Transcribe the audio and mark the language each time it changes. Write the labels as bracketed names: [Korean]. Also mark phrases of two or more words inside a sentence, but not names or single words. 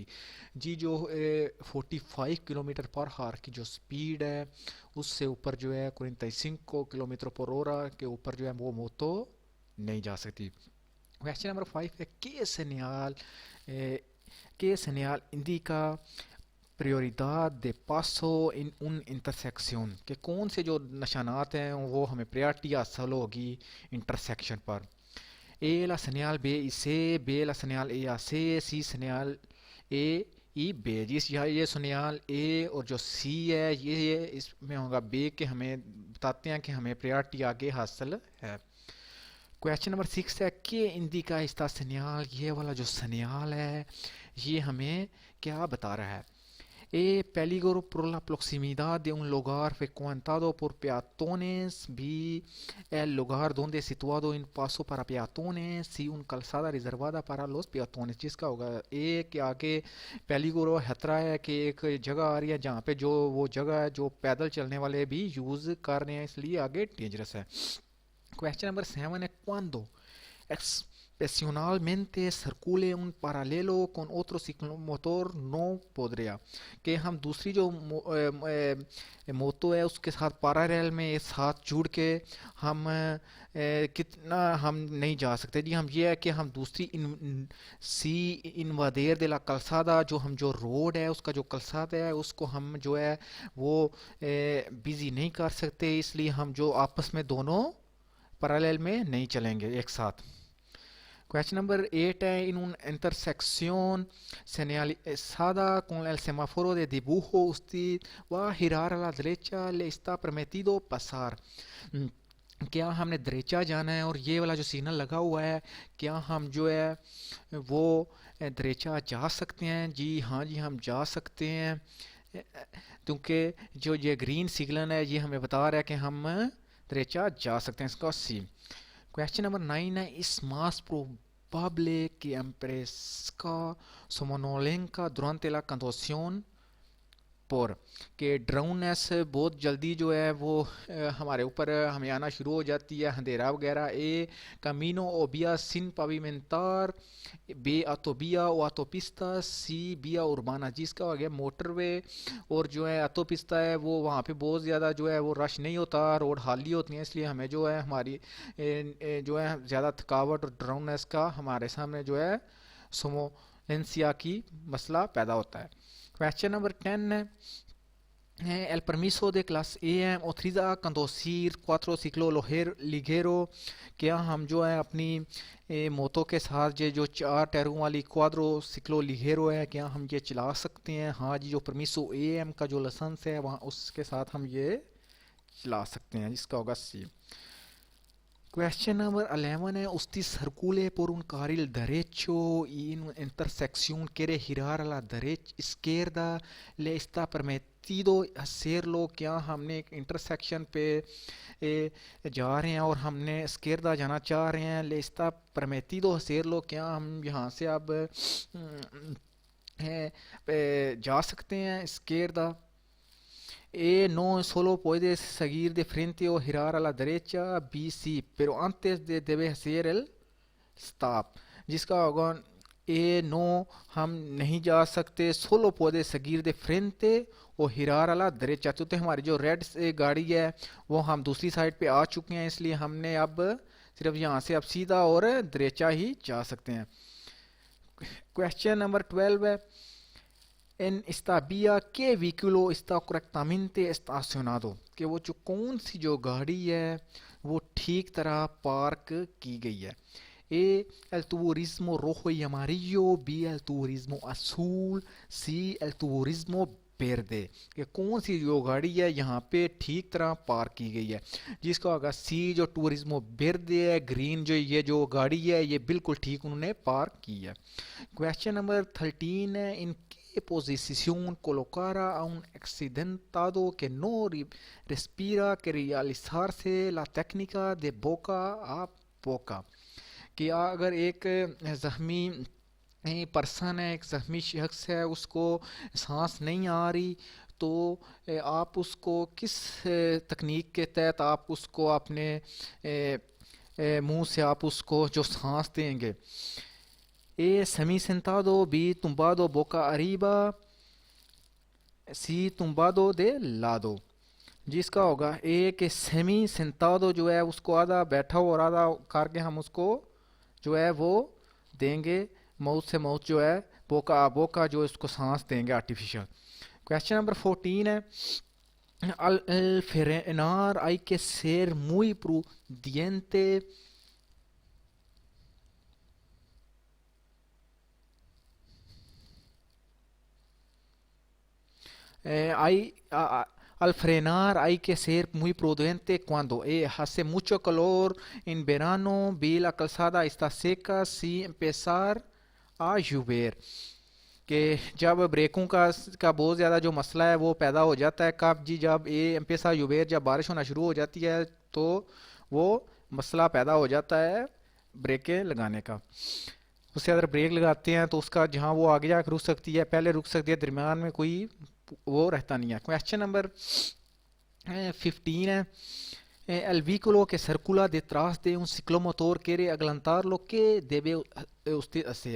[Urdu] جی جو 45 کلومیٹر پر ہار کی جو سپیڈ ہے اس سے اوپر جو ہے 45 کلومیٹر پر ہورا کے اوپر جو ہے وہ موتو نہیں جا سکتی۔ [English] Question number [Urdu] 5 ہے کہ [Spanish] señal indica prioridad de paso en un intersección [Urdu] کہ کون سے جو نشانات ہیں وہ ہمیں پریارٹی حاصل ہوگی انٹرسیکشن پر؟ [Spanish] A la señal B y C, B la señal E a C, C señal A y B۔ [Urdu] جس یہ سنیال A اور جو C ہے یہ اس میں ہوگا B کہ ہمیں بتاتے ہیں کہ ہمیں پریارٹی آگے حاصل ہے۔ [English] Question number [Urdu] 6 ہے کہ [Spanish] indica esta señal, [Urdu] یہ والا جو سنیال ہے یہ ہمیں کیا بتا رہا ہے؟ [Spanish] peligro por la proximidad de un lugar frecuentado por peatones. B, el lugar donde situado un paso para peatones. C, una calzada reservada para los peatones۔ [Urdu] جس کا ہوگا کہ آگے پیلیگورو خطرہ ہے کہ ایک جگہ آ رہی ہے جہاں پہ جو وہ جگہ ہے جو پیدل چلنے والے بھی یوز کر رہے ہیں، اس لیے آگے ڈینجرس ہے۔ [English] Question number [Urdu] 7 [Spanish] es cuando excepcionalmente circule un paralelo con otro ciclomotor no podría [Urdu] کہ ہم دوسری جو موتو ہے اس کے ساتھ پارالل میں ساتھ جڑ کے ہم کتنا ہم نہیں جا سکتے۔ جی ہم یہ ہے کہ ہم دوسری سی [Spanish] invadir de la calzada [Urdu] جو ہم جو روڈ ہے اس کا جو کلسادہ ہے اس کو ہم جو ہے وہ بیزی نہیں کر سکتے، اس لیے ہم جو آپس میں دونوں paralel میں نہیں چلیں گے ایک ساتھ۔ [English] Question number [Spanish] 8 ہے en una intersección señalizada con el semáforo de dibujo usted va a girar a la derecha, le está permitido pasar۔ [Urdu] کیا ہم نے دریچہ جانا ہے اور یہ والا جو سگنل لگا ہوا ہے کیا ہم جو ہے وہ دریچہ جا سکتے ہیں؟ جی ہاں جی ہم جا سکتے ہیں، کیونکہ جو یہ گرین سگنل ہے یہ ہمیں بتا رہا ہے کہ ہم دریچہ جا سکتے ہیں۔ اس کا سی۔ [English] Question number [Urdu] 9 ہے [Spanish] es más probable que aparezca somnolencia durante la conducción por [Urdu] کہ ڈراؤنیس بہت جلدی جو ہے وہ ہمارے اوپر ہمیں آنا شروع ہو جاتی ہے، اندھیرا وغیرہ. [Spanish] A camino o vía sin pavimentar, B autovía o autopista, C vía urbana, [Urdu] جس کا ہو گیا موٹر وے. اور جو ہے آتوپستا ہے وہ وہاں پہ بہت زیادہ جو ہے وہ رش نہیں ہوتا، روڈ خالی ہوتی ہیں، اس لیے ہمیں جو ہے ہماری جو ہے زیادہ تھکاوٹ اور ڈراؤنیس کا ہمارے سامنے جو ہے سومولینسیا کی مسئلہ پیدا ہوتا ہے. [English] Question number [Spanish] 10 ہے El permiso de clase EM autoriza conducir cuatro ciclos ligeros. [Urdu] کیا ہم جو ہے اپنی موتوں کے ساتھ یہ جو 4 ٹائروں والی [Spanish] cuadro ciclo ligero [Urdu] ہے کیا ہم یہ چلا سکتے ہیں؟ ہاں جی، جو [Spanish] permiso AM [Urdu] کا جو لائسنس ہے وہاں اس کے ساتھ ہم یہ چلا سکتے ہیں، جس کا ہوگا سی. [English] Question number [Spanish] 11 è usti circule por un carril derecho y en una intersección quiere girar a la derecha izquierda, le está permitido hacerlo. [Urdu] کیا ہم نے ایک انٹرسیکشن پہ جا رہے ہیں اور ہم نے izquierda جانا چاہ رہے ہیں، [Spanish] le está permitido hacerlo، [Urdu] کیا ہم یہاں سے اب جا سکتے ہیں izquierda. [Spanish] No solo puede seguir de frente o girar a la derecha, B sí, pero antes debe hacer el stop. [Urdu] جس کا ہوگا no ہم نہیں جا سکتے، [Spanish] solo puede seguir de frente o girar a la derecha. [Urdu] تو ہماری جو ریڈ گاڑی ہے وہ ہم دوسری سائڈ پہ آ چکے ہیں، اس لیے ہم نے اب صرف یہاں سے اب سیدھا اور derecha ہی جا سکتے ہیں. [English] Question number [Spanish] 12 ہے en esta vía qué vehículo está correctamente estacionado، [Urdu] کہ وہ جو کون سی جو گاڑی ہے وہ ٹھیک طرح پارک کی گئی ہے. [Spanish] A el turismo rojo y amarillo، B el turismo azul، C el turismo verde، [Urdu] کہ کون سی جو گاڑی ہے یہاں پہ ٹھیک طرح پارک کی گئی ہے، جس کا ہوگا سی جو [Spanish] turismo verde [Urdu] ہے، گرین جو یہ جو گاڑی ہے یہ بالکل ٹھیک انہوں نے پارک کی ہے. [English] Question number [Spanish] 13 ہے ان posición colocara a un accidentado que no respira que realizarse la técnica de boca a boca. [Urdu] کہ اگر ایک زخمی پرسن ہے، ایک زخمی شخص ہے، اس کو سانس نہیں آ رہی، تو آپ اس کو کس تکنیک کے تحت آپ اس کو اپنے منہ سے آپ اس کو جو سانس دیں گے؟ [Spanish] A semi sentado، B tumbado boca arriba، C tumbado de lado. [Urdu] جس کا ہوگا A کہ [Spanish] semi sentado [Urdu] جو ہے اس کو آدھا بیٹھا ہوا اور آدھا کر کے ہم اس کو جو ہے وہ دیں گے، ماؤتھ سے ماؤتھ جو ہے [Spanish] boca boca [Urdu] جو اس کو سانس دیں گے آرٹیفیشل. [English] Question number [Spanish] 14 ہے al frenar hay que ser muy prudente. Al frenar hay que ser muy prudente cuando hace mucho calor en verano, B la calzada está seca, C empezar a llover. [Urdu] کہ جب بریکوں کا بہت زیادہ جو مسئلہ ہے وہ پیدا ہو جاتا ہے کب جی جب [Spanish] empieza a llover، [Urdu] جب بارش ہونا شروع ہو جاتی ہے تو وہ مسئلہ پیدا ہو جاتا ہے بریکیں لگانے کا. اس سے اگر بریک لگاتے ہیں تو اس کا جہاں وہ آگے جا کے رک سکتی ہے، پہلے رک سکتی ہے، درمیان میں کوئی وہ رہتا نہیں ہے. [English] Question number [Spanish] 15 ہے el vehículo que circula detrás de un ciclomotor quiere adelantarlo que debe usted hacer.